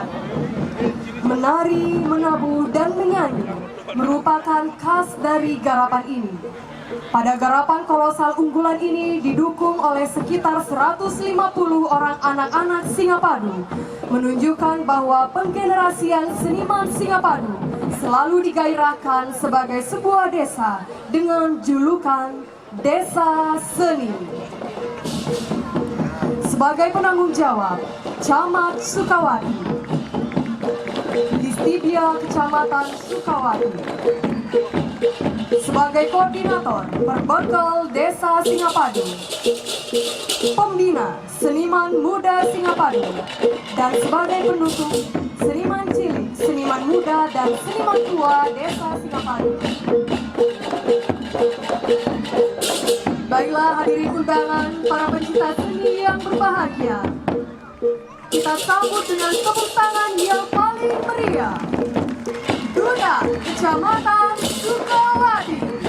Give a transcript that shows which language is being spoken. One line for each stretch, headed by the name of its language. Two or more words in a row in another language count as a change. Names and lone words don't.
Indonesian: Menari, menabuh, dan menyanyi merupakan khas dari garapan ini. Pada garapan kolosal unggulan ini didukung oleh sekitar 150 orang anak-anak Singapadu, menunjukkan bahwa penggenerasian seniman Singapadu selalu digairahkan sebagai sebuah desa dengan julukan Desa Seni. Sebagai penanggung jawab, Camat Sukawati, Distibia Kecamatan Sukawati. Sebagai koordinator Perbekal Desa Singapadu, Pembina Seniman Muda Singapadu, dan sebagai penutup Seniman Cilik, Seniman Muda, dan Seniman Tua Desa Singapadu. Baiklah hadirin undangan, para pencinta seni yang berbahagia, kita sambut dengan tepuk tangan yang paling meriah Duta Kecamatan Sukawati.